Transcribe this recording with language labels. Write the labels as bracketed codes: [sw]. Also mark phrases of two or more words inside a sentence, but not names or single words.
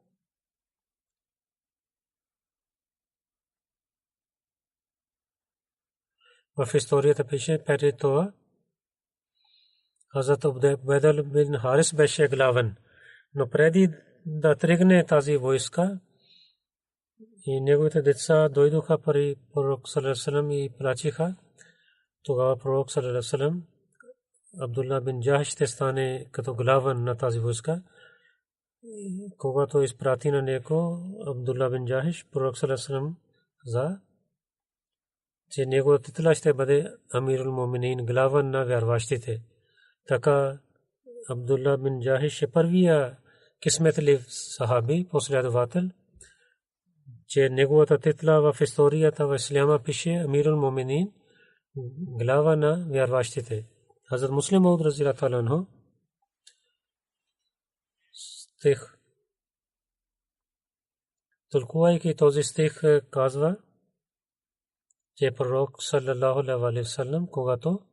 [bg] В историята пише преди това Хазрат Убайдулла бин Харис беше главен, но преди да тръгне тази войска и неговите деца дойдоха при пророк [ar] صلى الله عليه وسلم [bg] и плачиха. Тогава пророк [ar] صلى الله عليه وسلم [bg] Абдулла бин Джахаш ще стане като главен на тази войска. Когато изпрати на него Абдулла бин Джахаш, пророк [ar] صلى الله عليه وسلم [bg] каза, че неговата титла ще бъде [ar] أمير المؤمنين, [bg] главен на вярващите. Така Абдулла бин Джахаш е първия кисметлив сахаби, последовател, че неговата титла в историята в исляма пише [ar] أمير المؤمنين, [bg] глава на вярващите. Хазрат Муслим Мауд [ar] رضي الله عنه [bg] стих, тълкувайки този стих, казва, че пророк [ar] صلى الله عليه وسلم, [bg] когато